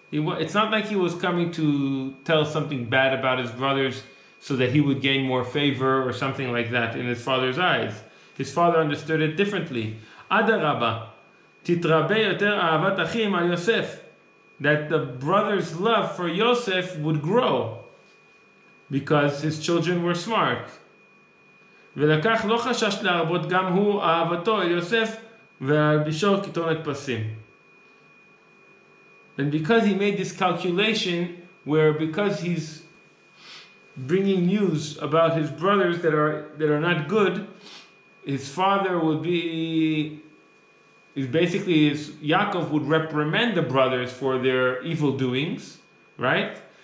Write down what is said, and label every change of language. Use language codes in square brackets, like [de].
[en] It's not like he was coming to tell something bad about his brothers so that he would gain more favor or something like that in his father's eyes. His father understood it differently. [he] Adarabba, titrabe yoter ahavat achim al Yosef, [en] that the brother's love for Yosef would grow because his children were smart. [he] ולקח לא חשש להרבות גם הוא אהבתו אל יוסף והלבישו כתונת פסים. [en] And because he made this calculation, where because he's bringing news about his brothers that are not good, his father would be, Yaakov would reprimand the brothers for their evil doings, right?